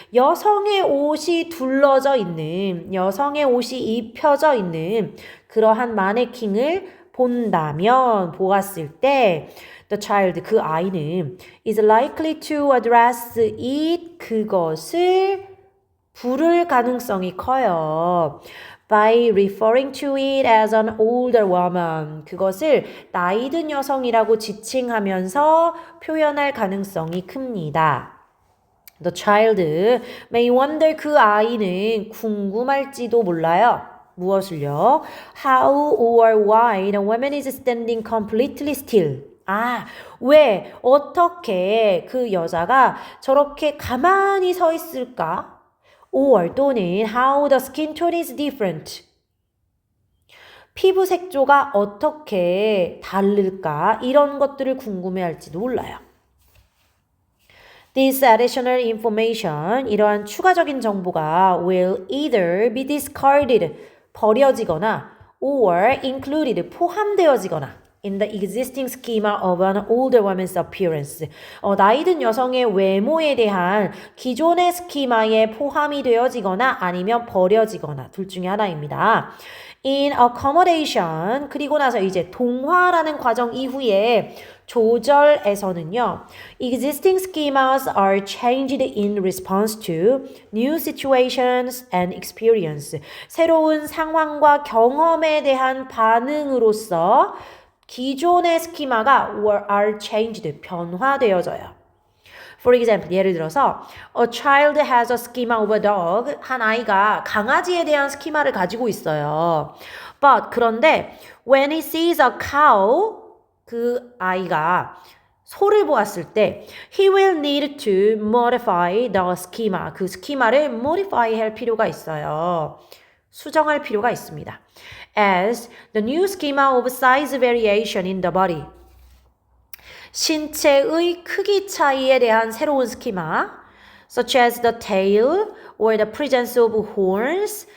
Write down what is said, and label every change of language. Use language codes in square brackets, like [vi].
[ko] 여성의 옷이 둘러져 있는, 여성의 옷이 입혀져 있는 그러한 마네킹을 보았을 때 [en] the child, [ko] 그 아이는 [en] is likely to address it, [ko] 그것을 부를 가능성이 커요. [en] by referring to it as an older woman. [ko] 그것을 나이든 여성이라고 지칭하면서 표현할 가능성이 큽니다. [en] The child may wonder, [ko] 그 아이는 궁금할지도 몰라요. 무엇을요? [en] How or why the woman is standing completely still. [ko] 왜, 어떻게 그 여자가 저렇게 가만히 서 있을까? [en] or [ko] 또는 [en] how the skin tone is different. [ko] 피부 색조가 어떻게 다를까? 이런 것들을 궁금해할지도 몰라요. [en] This additional information, [ko] 이러한 추가적인 정보가 [en] will either be discarded, [ko] 버려지거나 [en] or included, [ko] 포함되어지거나 [en] in the existing schema of an older woman's appearance. [ko] 나이든 여성의 외모에 대한 기존의 스키마에 포함이 되어지거나 아니면 버려지거나 둘 중에 하나입니다. [en] In accommodation, [ko] 그리고 나서 이제 동화라는 과정 이후에 조절에서는요. [en] Existing schemas are changed in response to new situations and experience. [ko] 새로운 상황과 경험에 대한 반응으로서 기존의 스키마가 [en] are changed, [ko] 변화되어져요. [en] For example, [ko] 예를 들어서 [en] a child has a schema of a dog. [ko] 한 아이가 강아지에 대한 스키마를 가지고 있어요. [en] But [ko] 그런데 [en] when he sees a cow, [ko] 그 아이가 소를 보았을 때 [en] he will need to modify the schema. [ko] 그 스키마를 modify 할 필요가 있어요. 수정할 필요가 있습니다. [en] As the new schema of size variation in the body. [ko] 신체의 크기 차이에 대한 새로운 스키마 [en] such as the tail or the presence of horns.